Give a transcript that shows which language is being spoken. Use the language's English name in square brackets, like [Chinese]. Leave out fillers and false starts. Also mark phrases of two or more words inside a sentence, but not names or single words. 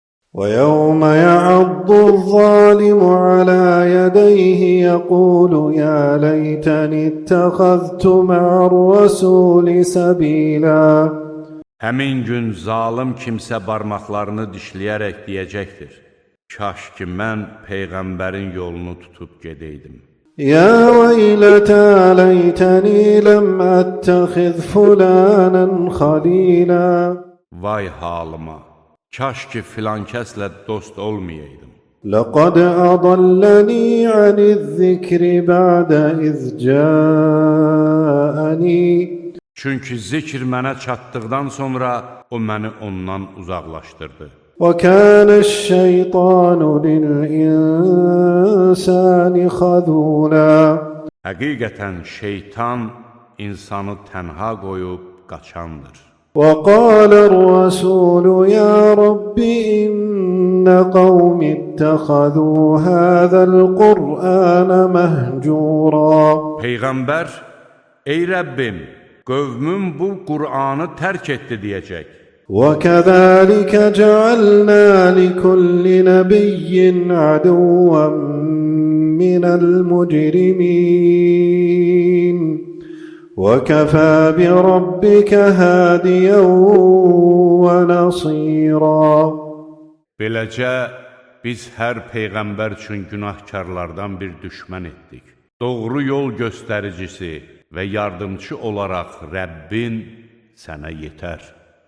[Arabic] وَيَوْمَ يَعَضُّ الظَّالِمُ عَلَى يَدَيْهِ يَقُولُ يَا لَيْتَنِي اتَّخَذْتُ مَعَ الرَّسُولِ سَبِيلًا. [Azerbaijani] Həmin gün zalım kimsə barmaqlarını dişləyərək deyəcəkdir: Kaş ki mən Peyğəmbərin yolunu tutub gedəydim. [Arabic] يَا وَيْلَتَى لَيْتَنِي لَمْ أَتَّخِذْ فُلَانًا خَلِيلًا. [Azerbaijani] Vay halıma! Kaş ki filan kəslə dost olmayaydım. [Arabic] لَقَدْ أَضَلَّنِي عَنِ الذِّكْرِ بَعْدَ إِذْ جَاءَنِي. [Azerbaijani] Çünki zikr mənə çatdıqdan sonra o məni ondan uzaqlaşdırdı. [Arabic] وَكَانَ الشَّيْطَانُ لِلْإِنسَانِ خَذُولًا. [Azerbaijani] Həqiqətən şeytan insanı tənha qoyub qaçandır. [Arabic] وَقَالَ الرَّسُولُ يَا رَبِّ إِنَّ قَوْمِ اتَّخَذُوا هَذَا الْقُرْآنَ مَهْجُورًا. [Azerbaijani] Peyğəmbər, ey Rəbbim, qövmüm bu Qur'anı tərk etdi deyəcək. [Arabic] وَكَذَلِكَ جَعَلْنَا لِكُلِّ نَبِيٍّ عَدُوًّا مِّنَ الْمُجْرِمِينَ وَكَفَى بِرَبِّكَ هَادِيًا وَنَصِيرًا. [Azerbaijani] Beləcə, biz hər Peyğəmbər üçün günahkarlardan bir düşmən etdik. Doğru yol göstəricisi və yardımcı olaraq Rəbbin sənə yetər.